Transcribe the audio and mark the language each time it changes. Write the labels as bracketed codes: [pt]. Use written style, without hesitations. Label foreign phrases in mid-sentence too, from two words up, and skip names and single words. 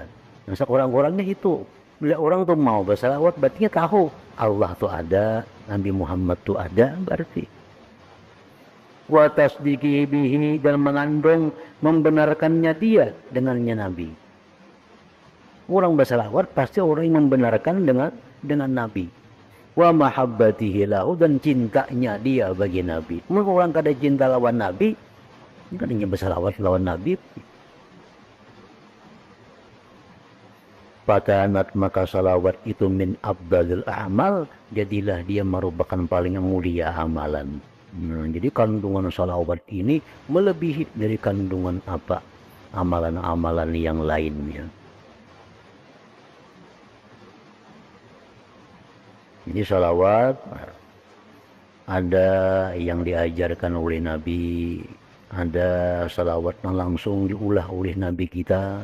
[id] Nah seorang-orangnya itu bila orang tuh mau bersalawat berarti tahu Allah tuh ada, Nabi Muhammad tuh ada berarti. [ar] Wa tasdiqi bihi [id] dan mengandung membenarkannya dia dengannya Nabi. Orang bersalawat pasti orang yang membenarkan dengan Nabi. [ar] Wa mahabbatihi lahu [id] dan cintanya dia bagi Nabi. [bjn] Maka orang kada cinta lawan Nabi, kadanya bersalawat lawan Nabi. [id] Patanat maka salawat itu [ar] min afdalil a'mal, [id] jadilah dia merupakan paling mulia amalan. Nah, jadi kandungan salawat ini melebihi dari kandungan apa amalan-amalan yang lainnya. Jadi salawat ada yang diajarkan oleh Nabi, ada salawat yang langsung diulah oleh Nabi kita.